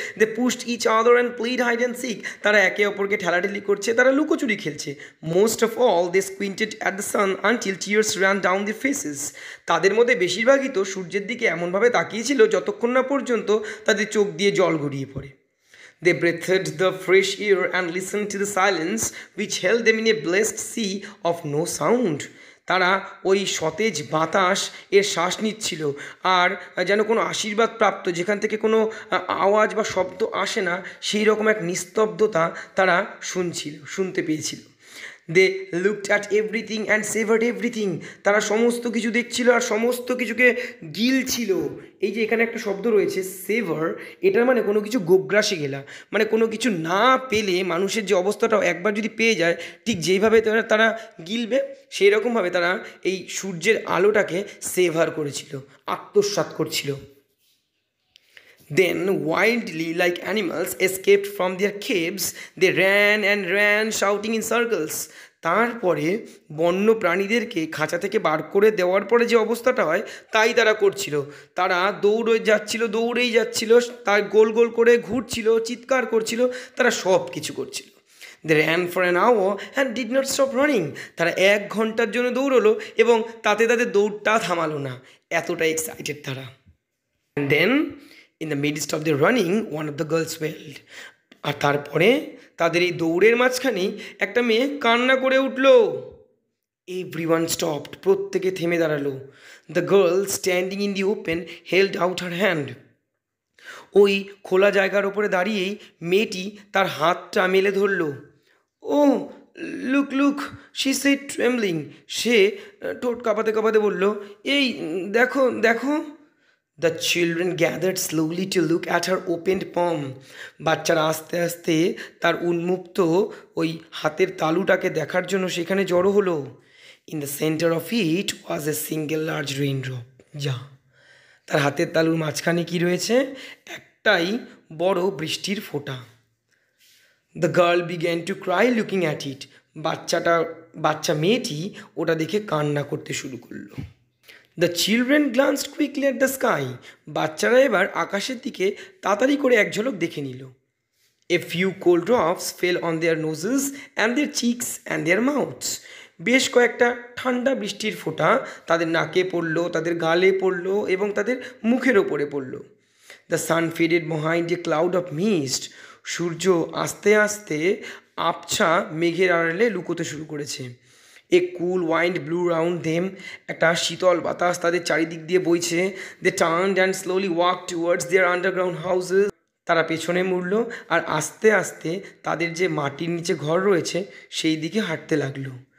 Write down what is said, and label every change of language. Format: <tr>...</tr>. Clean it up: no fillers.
<en>They pushed each other and played hide and seek.</en> <bn>তারা একে অপরকে ঠেলাঠেলি করছে, তারা লুকোচুরি খেলছে।</bn> <en>Most of all they squinted at the sun until tears run down the faces.</en> <bn>তাদের মধ্যে বেশিরভাগই তো সূর্যের দিকে এমনভাবে তাকিয়েছিল যতক্ষণ না পর্যন্ত তাদের চোখ দিয়ে জল গড়িয়ে পড়ে।</bn> <en>They breathed the fresh air and listened to the silence which held them in a blessed sea of no sound.</en> <bn>তারা ওই সতেজ বাতাস এর শ্বাস নিচ্ছিল আর যেন কোনো আশীর্বাদ প্রাপ্ত, যেখান থেকে কোনো আওয়াজ বা শব্দ আসে না, সেই রকম এক নিস্তব্ধতা তারা শুনতে পেয়েছিল।</bn> <en>They looked at everything and savoured everything.</en> <bn>তারা সমস্ত কিছু দেখছিল আর সমস্ত কিছুকে গিলছিল। এই যে এখানে একটা শব্দ রয়েছে সেভার, এটার মানে কোনো কিছু গোগ্রাসে গেলা, মানে কোনো কিছু না পেলে মানুষের যে অবস্থাটাও একবার যদি পেয়ে যায় ঠিক যেইভাবে তারা গিলবে সেই রকমভাবে তারা এই সূর্যের আলোটাকে সেভার করেছিল, আত্মসাৎ করছিল।</bn> <en>Then, wildly like animals escaped from their caves, they ran and ran, shouting in circles.</en> <bn>তারপরে বন্য প্রাণীদেরকে খাঁচা থেকে বার করে দেওয়ার পরে যে অবস্থাটা হয় তাই তারা করছিল। তারা দৌড়েই যাচ্ছিল, তার গোল গোল করে ঘুরছিল, চিৎকার করছিল, তারা সব কিছু করছিল।</bn> <en>They ran for an hour and did not stop running.</en> <bn>তারা 1 ঘন্টার জন্য দৌড়লো এবং তাতে তাদের দৌড়টা থামালো না, এতটা এক্সাইটেড তারা।</bn> <en>And then in the midst of the running, one of the girls wailed.</en> <bn>আর তারপরে তাদের এই দৌড়ের মাঝখানেই একটা মেয়ে কান্না করে উঠল।</bn> <en>Everyone stopped.</en> <bn>প্রত্যেকে থেমে দাঁড়ালো।</bn> <en>The girl standing in the open held out her hand.</en> <bn>ওই খোলা জায়গার ওপরে দাঁড়িয়েই মেয়েটি তার হাতটা মেলে ধরল।</bn> <en>Oh, look, she said trembling.</en> <bn>সে ঠোঁট কাঁপাতে কাঁপাতে বলল, এই দেখো।</bn> <en>The children gathered slowly to look at her opened palm.</en> <bn>বাচ্চারা আস্তে আস্তে তার উন্মুক্ত ওই হাতের তালুটাকে দেখার জন্য সেখানে জড়ো হলো।</bn> <en>In the center of it was a single large raindrop.</en> <bn>তার হাতের তালুর মাঝখানে কি রয়েছে? একটাই বড় বৃষ্টির ফোঁটা।</bn> <en>The girl began to cry looking at it.</en> <bn>বাচ্চা মেয়েটি ওটা দেখে কান্না করতে শুরু করলো।</bn> <en>The children glanced quickly at the sky.</en> <bn>বাচ্চারা এবার আকাশের দিকে তাড়াতাড়ি করে এক ঝলক দেখে নিল।</bn> <en>A few cold drops fell on their noses and their cheeks and their mouths.</en> <bn>বেশ কয়েকটা ঠান্ডা বৃষ্টির ফোঁটা তাদের নাকে পড়লো, তাদের গালে পড়লো এবং তাদের মুখের ওপরে পড়লো।</bn> <en>The sun faded behind a cloud of mist.</en> <bn>সূর্য আস্তে আস্তে আবছা মেঘের আড়ালে লুকোতে শুরু করেছে।</bn> <en>a cool wind blew round them,</en> <bn>একটা শীতল বাতাস তাদের চারিদিক দিয়ে বইছে।</bn> <en>They turned and slowly walk towards their underground houses.</en> <bn>তারা পেছনে মুড়ল আর আস্তে আস্তে তাদের যে মাটির নিচে ঘর রয়েছে সেই দিকে হাঁটতে লাগলো।</bn>